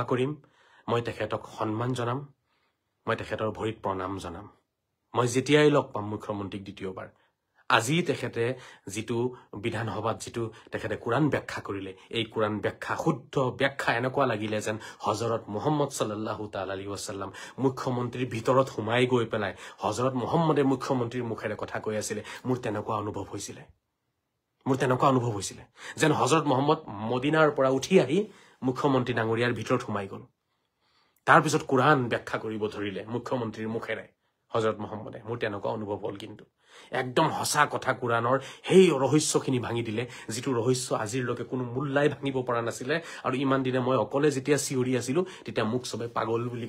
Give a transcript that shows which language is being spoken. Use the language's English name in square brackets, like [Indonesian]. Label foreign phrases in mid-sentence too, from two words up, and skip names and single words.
[Assamese] কৰিম মই তেখেতক সন্মান জনাম মই তেখেতৰ ভৰিত প্ৰণাম জনাম মই যেতিয়াই লগ পাম মুখ্যমন্ত্ৰীক দ্বিতীয়বাৰ আজি তেখেতে যিটো বিধানসভাত যিটো তেখেতে কুৰাণ ব্যাখ্যা কৰিলে এই কুৰাণ ব্যাখ্যা শুদ্ধ ব্যাখ্যা এনেকুৱা লাগিলে যেন হযৰত মুহাম্মদ [Arabic] صلى الله تعالى عليه وسلم [Assamese] মুখ্যমন্ত্ৰীৰ ভিতৰত সোমাই গৈ পেলাই হযৰত মুহাম্মদে মুখ্যমন্ত্ৰীৰ মুখেৰে কথা কৈ আছিল মোৰ তেনেকুৱা অনুভৱ হৈছিলে যেন হযৰত মুহাম্মদ মদিনাৰ পৰা উঠি আহি মুখ্যমন্ত্ৰী ডাঙৰীয়াৰ ভিতৰত সোমাই গ'ল তাৰ পিছত কুৰাণ ব্যাখ্যা কৰিব ধৰিলে মুখ্যমন্ত্ৰীৰ মুখেৰে হযৰত মুহাম্মদে মোৰ তেনেকুৱা অনুভৱ হ'ল কিন্তু একদম হসা কথা কুৰাণৰ সেই ৰহস্যখিনি ভাঙি দিলে যিটো ৰহস্য আজিৰলৈকে কোনো মুল্লাই ভাঙিব পৰা নাছিলে আৰু ইমান দিনে মই অকলে যেতিয়া চিঞৰি আছিলো তেতিয়া মোক সবে পাগল